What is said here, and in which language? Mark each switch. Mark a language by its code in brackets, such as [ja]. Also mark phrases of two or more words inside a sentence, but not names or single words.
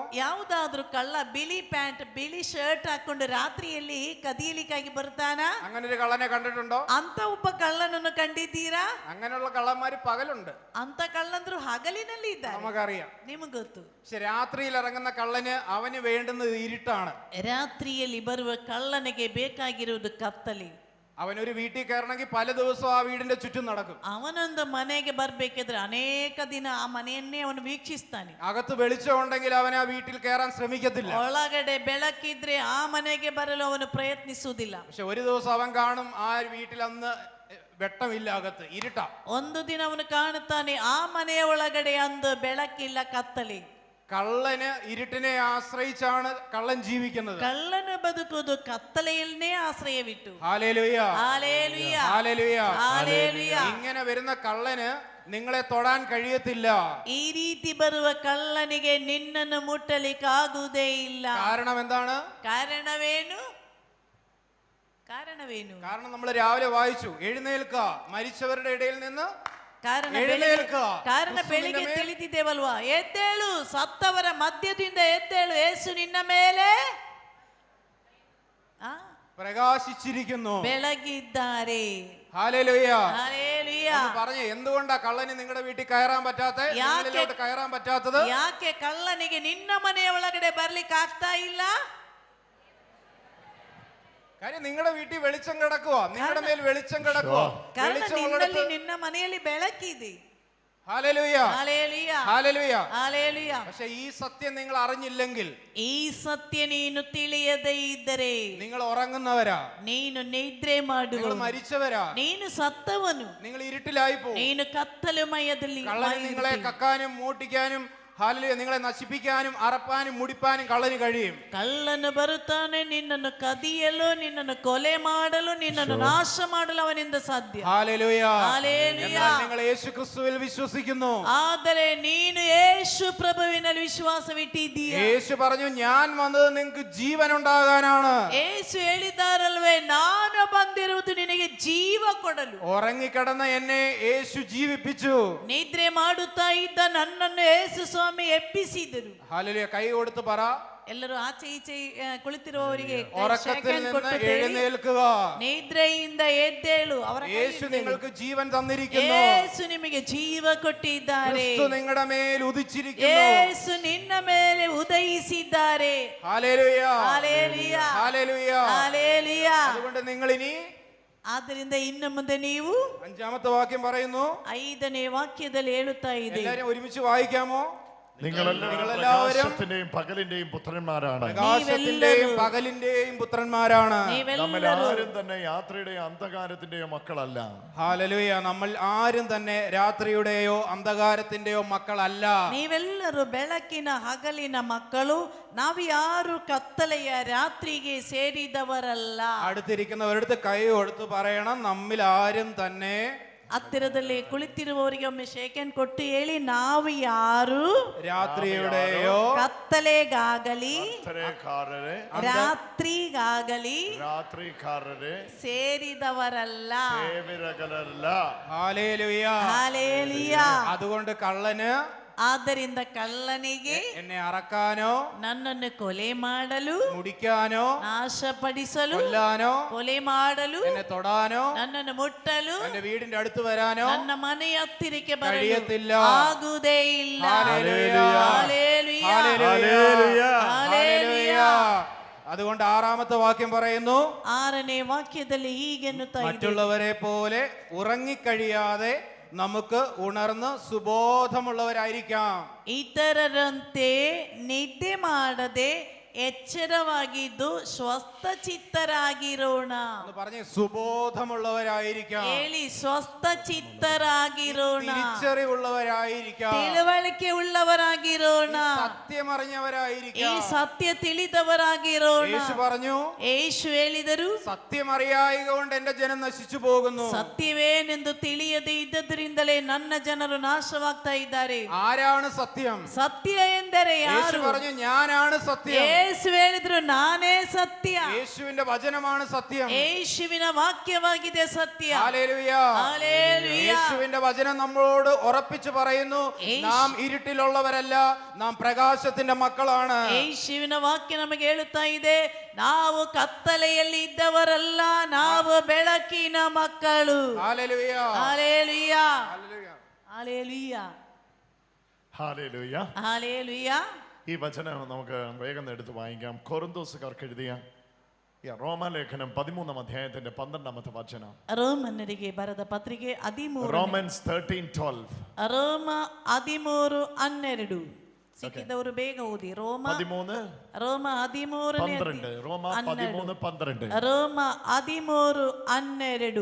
[kn] ಯಾವುದಾದ್ರೂ ಕಳ್ಳ ಬಿಳಿ ಪ್ಯಾಂಟ್ ಬಿಳಿ ಶರ್ಟ್ ಹಾಕೊಂಡು ರಾತ್ರಿಯಲ್ಲಿ ಕದಿಯಲಿಕ್ಕಾಗಿ ಬರ್ತಾನ? [ml] അങ്ങനെ ഒരു കള്ളനെ കണ്ടിട്ടുണ്ടോ? [kn] ಅಂತ ಒಬ್ಬ ಕಳ್ಳನನ್ನು ಕಂಡಿದ್ದೀರಾ? [ml] അങ്ങനെയുള്ള കള്ളന്മാര് പകലുണ്ട്, [kn] ಅಂತ ಕಳ್ಳಂದ್ರು ಹಗಲಿನಲ್ಲಿ ಇದ್ದಾರೆ, [ml] നമുക്കറിയാം. [kn] ನಿಮಗೆ ಗೊತ್ತು. [ml] പക്ഷെ രാത്രിയിൽ ഇറങ്ങുന്ന കള്ളന് അവന് വേണ്ടുന്നത് ഇരുട്ടാണ്. [kn] ರಾತ್ರಿಯಲ್ಲಿ ಬರುವ ಕಳ್ಳನಿಗೆ ಬೇಕಾಗಿರುವುದು ಕತ್ತಲೆ. [ml] അവനൊരു വീട്ടിൽ കയറണമെങ്കിൽ പല ദിവസവും ആ വീടിന്റെ ചുറ്റും നടക്കും. [kn] ಅವನೊಂದು ಮನೆಗೆ ಬರ್ಬೇಕಿದ್ರೆ ಅನೇಕ ದಿನ ಆ ಮನೆಯನ್ನೇ ಅವನು ವೀಕ್ಷಿಸ್ತಾನೆ. [ml] അകത്ത് വെളിച്ചമുണ്ടെങ്കിൽ അവൻ ആ വീട്ടിൽ കയറാൻ ശ്രമിക്കത്തില്ല. [kn] ಒಳಗಡೆ ಬೆಳಕಿದ್ರೆ ಆ ಮನೆಗೆ ಬರಲು ಅವನು ಪ್ರಯತ್ನಿಸುವುದಿಲ್ಲ. [ml] പക്ഷെ ഒരു ദിവസം അവൻ കാണും ആ വീട്ടിൽ അന്ന് വെട്ടമില്ല, അകത്ത് ഇരുട്ടാ. [kn] ಒಂದು ದಿನ ಅವನು ಕಾಣುತ್ತಾನೆ ಆ ಮನೆಯ ಒಳಗಡೆ ಅಂದು ಬೆಳಕಿಲ್ಲ, ಕತ್ತಲೆ. [ml] കള്ളന് ഇരുട്ടിനെ ആശ്രയിച്ചാണ് കള്ളൻ ജീവിക്കുന്നത്. [kn] ಕಳ್ಳನ ಬದುಕುವುದು ಕತ್ತಲೆಯನ್ನೇ ಆಶ್ರಯವಿಟ್ಟು. [ml] ഹല്ലേലൂയ, ഹല്ലേലൂയ, ഹല്ലേലൂയ. ഹല്ലേലൂയ. ഇങ്ങനെ വരുന്ന കള്ളന് നിങ്ങളെ തൊടാൻ കഴിയത്തില്ല. [kn] ಈ ರೀತಿ ಬರುವ ಕಳ್ಳನಿಗೆ ನಿನ್ನನ್ನು ಮುಟ್ಟಲಿಕ್ಕಾಗುವುದೇ ಇಲ್ಲ. [ml] കാരണം എന്താണ്? [kn] ಕಾರಣವೇನು? ಕಾರಣವೇನು? [ml] കാരണം നമ്മൾ രാവിലെ വായിച്ചു, എഴുന്നേൽക്ക മരിച്ചവരുടെ ഇടയിൽ നിന്ന് [kn] ಕಾರಣ ಎದ್ದೇಳುಕ. ಕಾರಣ ಕ್ರಿಸ್ತು ಬೆಳಿಗ್ಗೆ ನಿನ್ನ ಮೇಲೆ ತಿಳಿದಿದ್ದೇವಲ್ವಾ? ಎದ್ದೇಳು, ಸತ್ತವರ ಮಧ್ಯದಿಂದ ಎದ್ದೇಳು, ಯೇಸು ನಿನ್ನ ಮೇಲೆ [ml] പ്രകാശിച്ചിരിക്കുന്നു. [kn] ಬೆಳಗಿದ್ದಾರೆ. [ml] ഹല്ലേലൂയ. ഹല്ലേലൂയ. ഒന്ന് പറഞ്ഞേ, എന്തുകൊണ്ടാ കള്ളന് നിങ്ങളുടെ വീട്ടിൽ കയറാൻ പറ്റാത്ത, നിങ്ങളിലോട്ട് കയറാൻ പറ്റാത്തത്? [kn] ಯಾಕೆ ಕಳ್ಳನಿಗೆ ನಿನ್ನ ಮನೆಯ ಒಳಗಡೆ ಬರ್ಲಿಕ್ಕೆ ಆಗ್ತಾ ಇಲ್ಲ? [ml] കാര്യം നിങ്ങളുടെ വീട്ടിൽ വെളിച്ചം കിടക്കുക, നിങ്ങളുടെ മേൽ വെളിച്ചം കിടക്കുക. [kn] ಕಾರಣ ನಿನ್ನಲ್ಲಿ ನಿನ್ನ ಮನೆಯಲ್ಲಿ ಬೆಳಕಿದೆ. [ml] ഹല്ലേലൂയ, ഹല്ലേലൂയ, ഹല്ലേലൂയ. ഹല്ലേലൂയ. പക്ഷെ ഈ സത്യം നിങ്ങൾ അറിഞ്ഞില്ലെങ്കിൽ, [kn] ಈ ಸತ್ಯ ನೀನು ತಿಳಿಯದೇ ಇದ್ದರೆ, [ml] നിങ്ങൾ ഉറങ്ങുന്നവരാ, [kn] ನೀನು ನಿದ್ರೆ ಮಾಡು, [ml] നിങ്ങൾ മരിച്ചവരാ, [kn] ನೀನು ಸತ್ತವನು, [ml] നിങ്ങൾ ഇരുട്ടിലായി പോകും. [kn] ನೀನು ಕತ್ತಲುಮಯದಲ್ಲಿ [ml] കള്ളന് നിങ്ങളെ കക്കാനും മൂട്ടിക്കാനും, ഹല്ലേലൂയ, നിങ്ങളെ നശിപ്പിക്കാനും അറപ്പാനും മുടിപ്പാനും കള്ളന് കഴിയും. [kn] ಕಳ್ಳನು ಬರುತ್ತಾನೆ ನಿನ್ನನ್ನು ಕದಿಯಲು, ನಿನ್ನನ್ನು ಕೊಲೆ ಮಾಡಲು, ನಿನ್ನನ್ನು ನಾಶ ಮಾಡಲು ಅವನಿಂದ ಸಾಧ್ಯ. [ml] ഹല്ലേലൂയ. ഹല്ലേലൂയ. എന്നാൽ നിങ്ങൾ യേശു ക്രിസ്തുവിൽ വിശ്വസിക്കുന്നു. [kn] ಆದರೆ ನೀನು ಯೇಸು ಪ್ರಭುವಿನಲ್ಲಿ ವಿಶ್ವಾಸವಿಟ್ಟಿದ್ದೀಯ. [ml] യേശു പറഞ്ഞു, ഞാൻ വന്നത് നിങ്ങൾക്ക് ജീവൻ ഉണ്ടാകാനാണ്. [kn] ಯೇಸು ಹೇಳಿದ್ದಾರಲ್ವೇ, ನಾನು ಬಂದಿರುವುದು ನಿನಗೆ ಜೀವ ಕೊಡಲು. [ml] ഉറങ്ങിക്കിടന്ന എന്നെ യേശു ജീവിപ്പിച്ചു. [kn] ನಿದ್ರೆ ಮಾಡುತ್ತಾ ಇದ್ದ ನನ್ನನ್ನು ಯೇಸು ಸ್ವಾಮಿ ಎಬ್ಬಿಸಿದರು. [ml] ഹല്ലേലൂയ. കൈ കൊടുത്ത് പറ, [kn] ಎಲ್ಲರೂ ಆಚೆ ಈಚೆ ಕುಳಿತಿರುವವರಿಗೆ [ml] ഉറക്കത്തിൽ നിന്ന് എഴുന്നേൽക്കുക. [kn] ನಿದ್ರೆಯಿಂದ ಎದ್ದೇಳು. ಅವರ [ml] യേശു നിങ്ങൾക്ക് ജീവൻ തന്നിരിക്കുന്നു. [kn] ಯೇಸು ನಿಮಗೆ ಜೀವ ಕೊಟ್ಟಿದ್ದಾರೆ. [ml] ക്രിസ്തു നിങ്ങളുടെ മേൽ ഉദിച്ചിരിക്കുന്നു. [kn] ಯೇಸು ನಿನ್ನ ಮೇಲೆ ಉದಯಿಸಿದ್ದಾರೆ. [ml] ഹല്ലേലൂയ, ഹല്ലേലൂയ, ഹല്ലേലൂയ. ഹല്ലേലൂയ. അതുകൊണ്ട് നിങ്ങൾ ഇനി [kn] ಆದ್ದರಿಂದ ಇನ್ನು ಮುಂದೆ ನೀವು [ml] 5ാമത്തെ വാക്യം പറയുന്നു. [kn] 5ನೇ ವಾಕ್ಯದಲ್ಲಿ ಹೇಳುತ್ತಾ ಇದೆ. [ml] എല്ലാരും ഒരുമിച്ച് വായിക്കാമോ? നിങ്ങളെല്ലാവരും പ്രകാശത്തിന്റെയും പകലിന്റെയും പുത്രന്മാരാണ്. പ്രകാശത്തിന്റെയും പകലിന്റെയും പുത്രന്മാരാണ്. നമ്മൾ ആരും തന്നെ യാത്രയുടെയോ അന്ധകാരത്തിന്റെയോ മക്കളല്ല. ഹല്ലേലൂയ. നമ്മൾ ആരും തന്നെ രാത്രിയുടെയോ അന്ധകാരത്തിന്റെയോ മക്കളല്ല. [kn] ನೀವೆಲ್ಲರೂ ಬೆಳಕಿನ ಹಗಲಿನ ಮಕ್ಕಳು, ನಾವು ಯಾರು ಕತ್ತಲೆಯ ರಾತ್ರಿಗೆ ಸೇರಿದವರಲ್ಲ. [ml] അടുത്തിരിക്കുന്നവരടുത്ത് കൈ കൊടുത്ത് പറയണം, നമ്മിൽ ആരും തന്നെ. [kn] ಹತ್ತಿರದಲ್ಲಿ ಕುಳಿತಿರುವವರಿಗೆ ಒಮ್ಮೆ ಶೇಖನ್ ಕೊಟ್ಟು ಹೇಳಿ, ನಾವು ಯಾರು [ml] രാത്രിയുടെയോ [kn] ಕತ್ತಲೆಗಾಗಲಿ ರಾತ್ರಿಗಾಗಲಿ ಸೇರಿದವರಲ್ಲ. [ml] ഹല്ലേലൂയ. ഹല്ലേലൂയ. അതുകൊണ്ട് കള്ളന്, [kn] ಆದ್ದರಿಂದ ಕಳ್ಳನಿಗೆ [ml] എന്നെ അറക്കാനോ [kn] ನನ್ನನ್ನು ಕೊಲೆ ಮಾಡಲು, [ml] മുടിക്കാനോ [kn] ನಾಶಪಡಿಸಲು, [ml] കൊല്ലാനോ [kn] ಕೊಲೆ ಮಾಡಲು, [ml] എന്നെ തൊടാനോ [kn] ನನ್ನನ್ನು ಮುಟ್ಟಲು, [ml] എന്റെ വീടിന്റെ അടുത്ത് വരാനോ [kn] ನನ್ನ ಮನೆಯ ಹತ್ತಿರಕ್ಕೆ ಬರಲು [ml] കഴിയത്തില്ല. [kn] ಆಗುವುದೇ ಇಲ್ಲ. [ml] ഹല്ലേലൂയ. ഹല്ലേലൂയ. ഹല്ലേലൂയ. ഹല്ലേലൂയ. അതുകൊണ്ട് 6ാമത്തെ വാക്യം പറയുന്നു, [kn] 6ನೇ ವಾಕ್ಯದಲ್ಲಿ ಹೀಗೆನ್ನುತ್ತಾ ಇದೆ, [ml] മറ്റുള്ളവരെ പോലെ ഉറങ്ങിക്കഴിയാതെ നമുക്ക് ഉണർന്ന് സുബോധമുള്ളവരായിരിക്കാം. [kn] ಇತರರಂತೆ ನಿದ್ದೆ ಮಾಡದೆ ಎಚ್ಚರವಾಗಿದ್ದು ಸ್ವಸ್ಥ ಚಿತ್ತರಾಗಿರೋಣ. [ml] പറഞ്ഞേ, സുബോധമുള്ളവരായിരിക്കാം. [kn] ಹೇಳಿ, ಸ್ವಸ್ಥ ಚಿತ್ತರಾಗಿರೋಣ, [ml] തിരിച്ചറിവുള്ളവരായിരിക്കാം, [kn] ತಿಳುವಳಿಕೆ ಉಳ್ಳವರಾಗಿರೋಣ, [ml] സത്യമറിഞ്ഞവരായിരിക്കാം. [kn] ಈ ಸತ್ಯ ತಿಳಿದವರಾಗಿರೋಣ. [ml] യേശു പറഞ്ഞു, [kn] ಯೇಸು ಹೇಳಿದರು, [ml] സത്യമറിയായക കൊണ്ട് എന്റെ ജനം നശിച്ചു പോകുന്നു. [kn] ಸತ್ಯವೇನೆಂದು ತಿಳಿಯದೆ ಇದ್ದದರಿಂದಲೇ ನನ್ನ ಜನರು ನಾಶವಾಗ್ತಾ ಇದ್ದಾರೆ. [ml] ആരാണ് സത്യം? [kn] ಸತ್ಯ ಎಂದರೆ [ml] യേശു [kn] ಯಾರು? [ml] പറഞ്ഞു, ഞാനാണ് സത്യം. [kn] ಯೇಸು ಹೇಳಿದ್ರು, ನಾನೇ ಸತ್ಯ. [ml] യേശുവിന്റെ വചനമാണ് സത്യം. [kn] ಯೇಸುವಿನ ವಾಕ್ಯವಾಗಿದೆ ಸತ್ಯ. [ml] ഹല്ലേലൂയ. ഹല്ലേലൂയ. യേശുവിന്റെ വചനം നമ്മളോട് ഉറപ്പിച്ചു പറയുന്നു, നാം ഇരുട്ടിലുള്ളവരല്ല, നാം പ്രകാശത്തിന്റെ മക്കളാണ്. [kn] ಯೇಸುವಿನ ವಾಕ್ಯ ನಮಗೆ ಹೇಳುತ್ತಾ ಇದೆ, ನಾವು ಕತ್ತಲೆಯಲ್ಲಿ ಇದ್ದವರಲ್ಲ, ನಾವು ಬೆಳಕಿನ ಮಕ್ಕಳು. [ml] ഹല്ലേലൂയ. ഹല്ലേലൂയ. ഹല്ലേലൂയ. ഹല്ലേലൂയ. ഹല്ലേലൂയ. ഹല്ലേലൂയ. ഈ വചനം നമുക്ക് വേഗം എടുത്ത് വായിക്കാം. കൊറിന്തോസുകാർക്ക് എഴുതിയ റോമാലേഖനം 13-ാം അധ്യായത്തിന്റെ 12-ാമത്തെ വചനം. [kn] ರೋಮನ್ನರಿಗೆ ಬರೆದ ಪತ್ರಿಕೆ 13. [ml] റോമൻസ് 13:12. [kn] ರೋಮ 13:12. ಸಿಕ್ಕಿದವರು ಬೇಗ ಓದಿ. ರೋಮ 13:12. ರೋಮ 13:12.